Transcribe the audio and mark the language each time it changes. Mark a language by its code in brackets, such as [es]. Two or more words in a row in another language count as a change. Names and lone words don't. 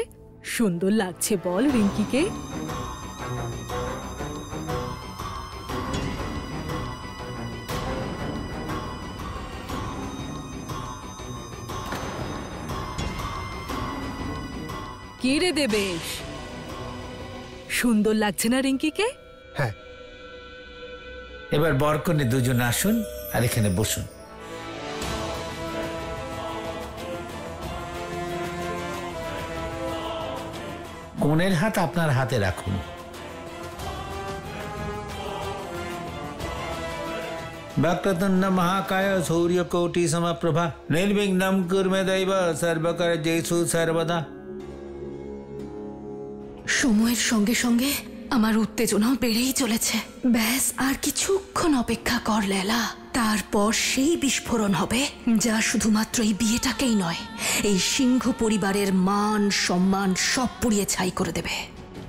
[bn] সুন্দর লাগছে বল রিঙ্কিকে? কি রে দেবেশ, সুন্দর লাগছে না রিঙ্কিকে? হ্যাঁ। এবার বরকনে দুজন আসুন আর এখানে বসুন। কনের হাত আপনার হাতে রাখুন। [sa] वक्रतुंड महाकाय सूर्यकोटि समप्रभा निर्विघ्नं कुरु मे दैव सर्वकार्येषु सर्वदा। [bn] সময়ের সঙ্গে সঙ্গে আমার উত্তেজনাও বেড়েই চলেছে। ব্যাস আর কিছুক্ষণ অপেক্ষা কর লেলা, তারপর সেই বিস্ফোরণ হবে যা শুধুমাত্র এই বিয়েটাকেই নয়, এই সিংহ পরিবারের মান সম্মান সব পুড়িয়ে ছাই করে দেবে।